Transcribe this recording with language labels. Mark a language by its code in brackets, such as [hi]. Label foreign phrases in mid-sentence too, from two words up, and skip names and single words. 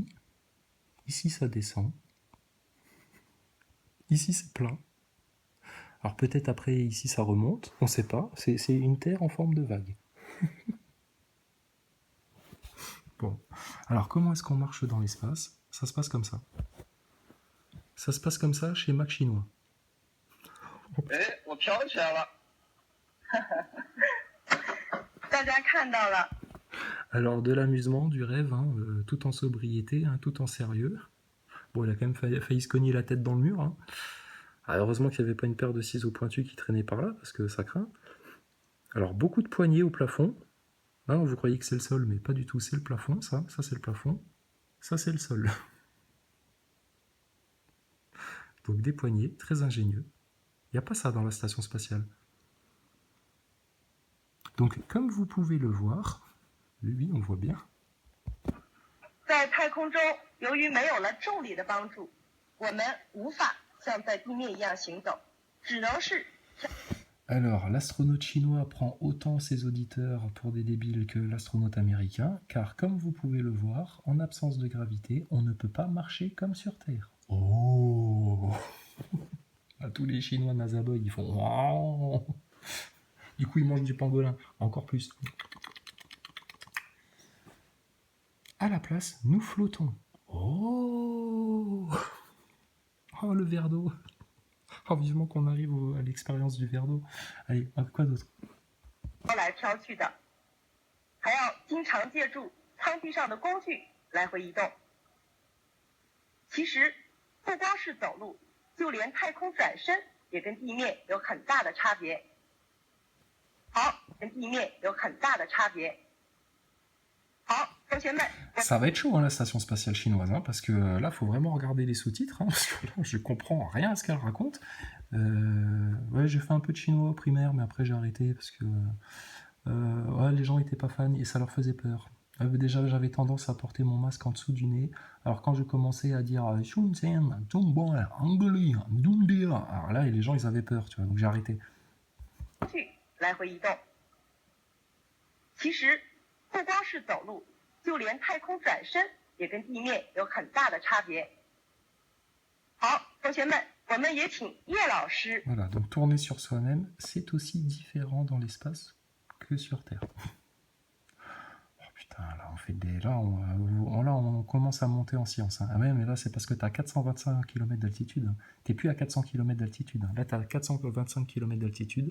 [fr] Ici, ça descend. Ici, c'est plein. Alors, peut-être après, ici, ça remonte. On ne sait pas. C'est une terre en forme de vague. Bon. Alors, comment est-ce qu'on marche dans l'espace? Ça se passe comme ça. Ça se passe comme ça chez Mac Chinois. [zh] 哎，我飘起来了。大家看到了。 [fr] Alors, de l'amusement, du rêve, hein, tout en sobriété, hein, tout en sérieux. Bon, il a quand même failli se cogner la tête dans le mur. Hein. Ah, heureusement qu'il n'y avait pas une paire de ciseaux pointus qui traînait par là, parce que ça craint. Alors, beaucoup de poignées au plafond. Hein, vous croyez que c'est le sol, mais pas du tout. C'est le plafond, ça. Ça, c'est le plafond. Ça, c'est le sol. Donc, des poignées, très ingénieux. Il n'y a pas ça dans la station spatiale. Donc, comme vous pouvez le voir, oui, on voit bien. [zh] 在太空中，由于没有了重力的帮助，我们无法像在地面一样行走，只能是。 [fr] Alors, l'astronaute chinois prend autant ses auditeurs pour des débiles que l'astronaute américain, car comme vous pouvez le voir, en absence de gravité, on ne peut pas marcher comme sur Terre. Oh. À tous les Chinois Nazaboy, ils font wow. Du coup, ils mangent du pangolin, encore plus. À la place, nous flottons. Oh, oh le verre d'eau. Oh, vivement qu'on arrive à l'expérience du verre d'eau. Allez, quoi d'autre? [zh] 飘来飘去的，还要经常借助舱壁上的工具来回移动。其实，不光是走路，就连太空转身也跟地面有很大的差别。好，跟地面有很大的差别。好，同学们。 [fr] Ça va être chaud, hein, la station spatiale chinoise, hein, parce que là, il faut vraiment regarder les sous-titres, hein, parce que là, je comprends rien à ce qu'elle raconte. Ouais, j'ai fait un peu de chinois au primaire, mais après, j'ai arrêté, parce que ouais, les gens n'étaient pas fans et ça leur faisait peur. Déjà, j'avais tendance à porter mon masque en dessous du nez. Alors, quand je commençais à dire Shunzen, Tumbo, Angoli, Dundia, alors là, les gens, ils avaient peur, tu vois, donc j'ai arrêté. [zh] 来回移动。其实，不光是走路。就连太空转身也跟地面有很大的差别。好，同学们，我们也请叶老师。 [fr] Voilà, donc tourner sur soi-même, c'est aussi différent dans l'espace que sur Terre. Oh putain, là on fait des... Là on commence à monter en science. Hein. Ah ouais, mais là c'est parce que t'as 425 km d'altitude. Hein. T'es plus à 400 km d'altitude. Hein. Là t'as 425 km d'altitude.